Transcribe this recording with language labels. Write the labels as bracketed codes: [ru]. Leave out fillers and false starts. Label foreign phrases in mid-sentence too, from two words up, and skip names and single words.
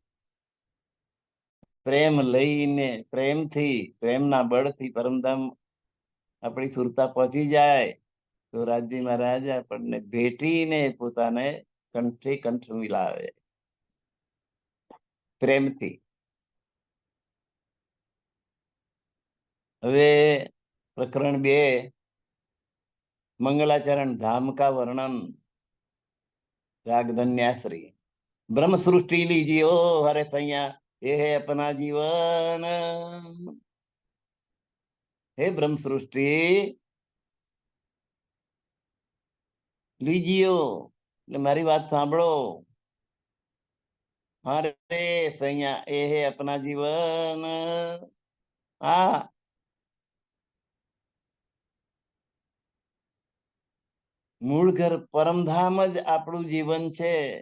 [gu] પ્રેમ લઈને પ્રેમથી, પ્રેમના બળથી પરમધામ આપણી સુરતા પહોંચી જાય, તો રાજજી મહારાજ આપણને ભેટીને પોતાને કંઠે કંઠ મિલાવે પ્રેમથી. હવે પ્રકરણ 2, મંગલાચરણ [hi] धाम का वर्णन, [gu] રાગ ધન્યાશ્રી. [hi] ब्रह्म सृष्टि लीजियो हरे सैया, ये है अपना जीवन. हे ब्रह्म सृष्टि लीजियो, [gu] એટલે મારી વાત સાંભળો. [hi] हरे सैया ए हे अपना जीवन. [gu] આ મૂળ ઘર પરમધામ જ આપણું જીવન છે.